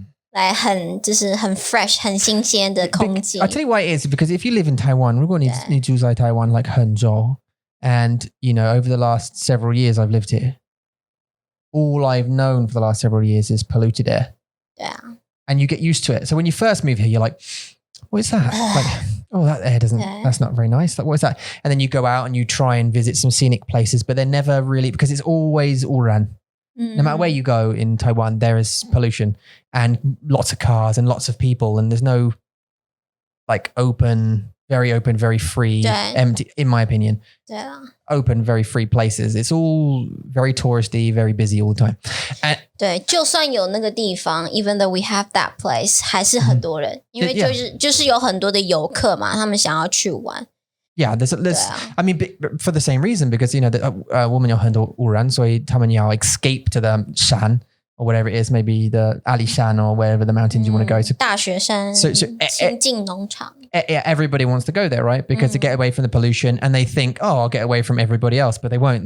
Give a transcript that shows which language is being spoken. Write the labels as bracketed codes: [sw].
[zh] 来就是很 fresh 很新鲜的空气。 [en] I'll tell you why it is, because if you live in Taiwan, [zh] 如果你住在台湾 [en] like [zh] 很久 [en] and over the last several years I've lived here, all I've known for the last several years is polluted air. Yeah. And you get used to it. So when you first move here, you're like, what is that? Like, oh, that air that's not very nice. Like, what is that? And then you go out and you try and visit some scenic places, but they're never really, because it's always Uran. No matter where you go in Taiwan, there is pollution and lots of cars and lots of people, and there's no like very free, empty, in my opinion, open, very free places. It's all very touristy, very busy all the time. And [zh] 对，就算有那个地方 [en] even though we have that place, [zh] 还是很多人，因为就是有很多的游客嘛，他们想要去玩。 [en] Yeah, there's I mean, for the same reason, because, women [zh] 有很多污染，所以他们要 [en] escape to the shan or whatever it is, maybe the Ali Shan or wherever the mountains you want to go to. [zh] 大雪山 [en] So [zh] 清境农场 [en] everybody wants to go there, right? Because to get away from the pollution, and they think, oh, I'll get away from everybody else, but they won't.